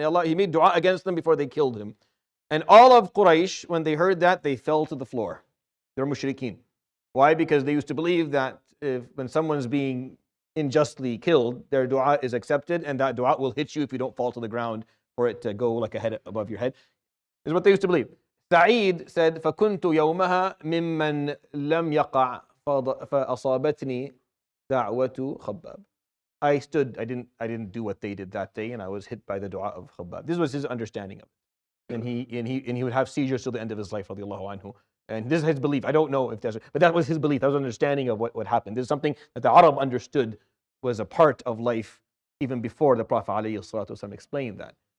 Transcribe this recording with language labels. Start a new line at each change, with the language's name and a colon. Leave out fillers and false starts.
English: And Allah, he made dua against them before they killed him. And all of Quraysh, when they heard that, they fell to the floor. They're mushrikeen. Why? Because they used to believe that when someone's being unjustly killed, their dua is accepted, and that dua will hit you if you don't fall to the ground for it to go like a head above your head. This is what they used to believe. Sa'id said,
Arabic: فَكُنْتُ يَوْمَهَا مِمَّنْ لَمْ يَقَعْ فَأَصَابَتْنِي دَعْوَةُ خَبَّابٍ.
English: I stood, I didn't do what they did that day, and I was hit by the dua of Khabbab. This was his understanding of it. And he would have seizures till the end of his life, radiallahu anhu. And this is his belief. I don't know if there's, but that was his belief. That was an understanding of what happened. This is something that the Arab understood was a part of life even before the Prophet ﷺ explained that.